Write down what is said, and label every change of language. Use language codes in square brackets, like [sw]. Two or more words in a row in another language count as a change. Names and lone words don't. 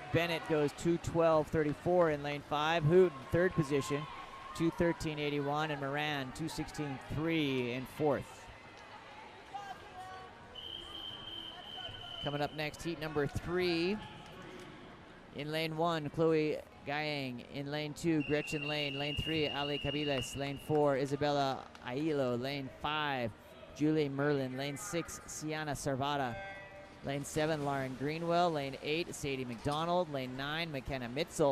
[en] Bennett goes 2:12.34 in lane 5. Hooten, third position, 2:13.81. And Moran, 2:16.3 in fourth. Coming up next, heat number 3. In lane 1, Chloe Gayang. In lane 2, Gretchen Lane. Lane 3, Ali Cabiles. Lane 4, Isabella Ailo. Lane 5, Julie Merlin. Lane 6, Sienna Servata. Lane 7, Lauren Greenwell. Lane 8, Sadie McDonald. Lane 9, McKenna Mitzel.